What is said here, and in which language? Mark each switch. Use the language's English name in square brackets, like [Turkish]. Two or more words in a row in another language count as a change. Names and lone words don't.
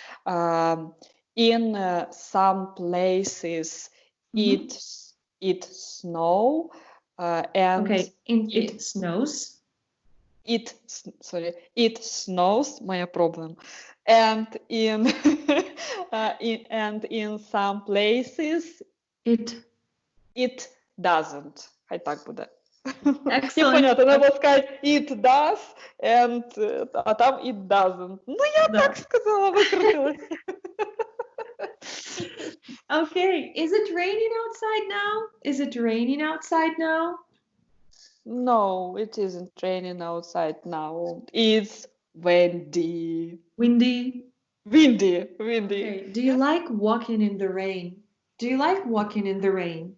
[English] In some places, it snow and Okay, it snows. it snows. Моя problem. And in in some places it doesn't. [Ukrainian] Хай так буде. [Russian] Непонятно, надо сказать [English] it does, [Russian] а там [English] it doesn't. [Russian] Ну, я так сказала, выкрутилась. [English] Okay, is it raining outside now? Is it raining outside now? No, it isn't raining outside now. It's windy. Windy? Windy. Okay, do you like walking in the rain? Do you like walking in the rain?